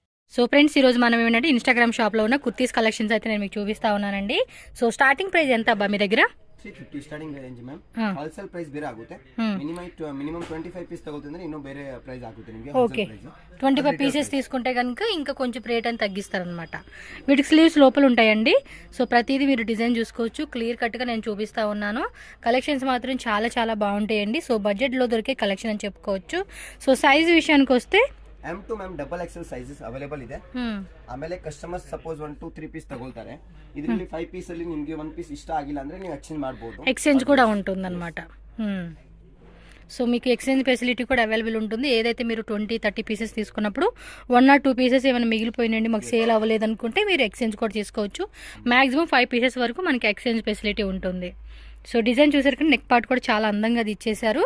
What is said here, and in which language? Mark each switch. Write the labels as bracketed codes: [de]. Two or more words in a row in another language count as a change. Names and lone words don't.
[te] సో ఫ్రెండ్స్ ఈ రోజు మనం ఏంటంటే ఇన్స్టాగ్రామ్ షాప్లో ఉన్న కుర్తీస్ కలెక్షన్స్ అయితే నేను మీకు చూపిస్తా ఉన్నానండి. [en] So starting price [te] ఎంత అబ్బా మీ దగ్గర? [kn] 350 [en] starting range ma'am. wholesale price [kn] ಬೇರೆ ಆಗುತ್ತೆ. [en] minimum 25 piece [kn] ತಗೊಳ್ತಿದ್ರೆ ಇನ್ನೂ ಬೇರೆ ಪ್ರೈಸ್ ಆಗುತ್ತೆ ನಿಮಗೆ. [en] OK 25 pieces [te] తీసుకుంటే కనుక ఇంకా కొంచెం రేట్ అని తగ్గిస్తారనమాట. వీటికి స్లీవ్స్ లోపల ఉంటాయండి. సో ప్రతిదీ మీరు డిజైన్ చూసుకోవచ్చు. క్లియర్ కట్గా నేను చూపిస్తా ఉన్నాను. కలెక్షన్స్ మాత్రం చాలా చాలా బాగుంటాయండి. సో బడ్జెట్లో దొరికే కలెక్షన్ అని చెప్పుకోవచ్చు. [en] So size [te] విషయానికి వస్తే [en] M2 ma'am double XL sizes available [kn] ಇದೆ. ಆಮೇಲೆ [en] customers suppose 1 2 3 piece [kn] ತಗೊಳ್ತಾರೆ, ಇದರಲ್ಲಿ 5 ಪೀಸ್ ಅಲ್ಲಿ ನಿಮಗೆ 1 ಪೀಸ್ ಇಷ್ಟ ಆಗಿಲ್ಲ ಅಂದ್ರೆ ನೀವು ಎಕ್ಸ್ಚೇಂಜ್ ಮಾಡಬಹುದು. [te] ఎక్స్చేంజ్ కూడా ఉంటుందన్నమాట. సో మీకు [en] exchange facility [te] కూడా అవైలబుల్ ఉంటుంది. ఏదైతే మీరు 20-30 పీసెస్ తీసుకున్నప్పుడు [en] 1 or 2 pieces [te] ఏమైనా మిగిలిపోయినండి మాకు సేల్ అవ్వలేదు అనుకుంటే మీరు ఎక్స్చేంజ్ కూడా చేసుకోవచ్చు. [en] maximum 5 pieces [te] వరకు మనకి [en] exchange facility [te] ఉంటుంది. [en] So design [te] చూసారు కానీ [en] neck part [te] కూడా చాలా అందంగా అది ఇచ్చేసారు.